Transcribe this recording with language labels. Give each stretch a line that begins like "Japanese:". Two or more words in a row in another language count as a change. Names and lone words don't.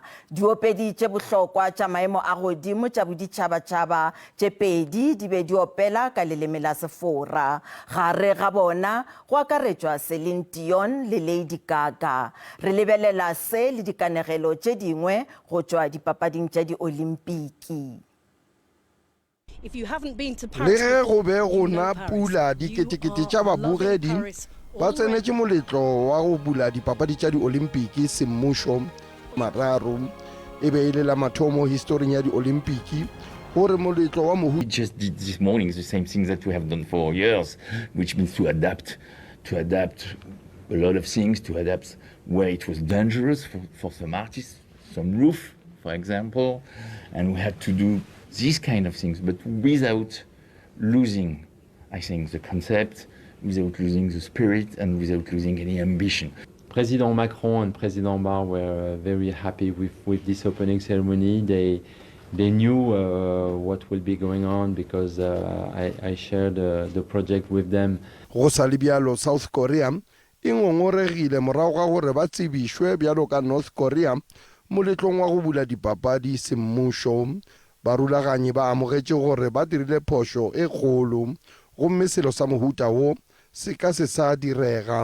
Northern Sotho: Diopedi tše bohlokwa tša maemo a godimo tša boditšhabatšhaba tše pedi di be di opela ka leleme la Sefora. Gare ga bona go akaretšwa Celine Dion le Lady Gaga. Re lebelela se le dikanegelo tše dingwe go tšwa dipapading tša di-Olimpiki.
English: If you haven't been to
Northern Sotho: le Paris, ge go be gona pula diketekete tša babogedi ba tsenetše moletlo wa go bula dipapadi tša di-Olimpiki semmušo mararo e be e le la mathomo historing ya di-Olimpiki.
English: We just did this morning the same things that we have done for years, which means to adapt a lot of things, to adapt where it was dangerous for some artists, some roof, for example, and we had to do these kind of things, but without losing, I think, the concept, without losing the spirit, and without losing any ambition. President Macron and President Barr were very happy with this opening ceremony. They knew what will be going on because I shared the project with them.
Northern Sotho: Go sa le bjalo South Korea e ngongoregile morago ga gore ba tsebišwe bjalo ka North Korea moletlong wa go bula dipapadi semmušo. Barulaganyi ba amogetše gore ba dirile phošo e kgolo gomme selo sa mohuta wo se ka se sa direga.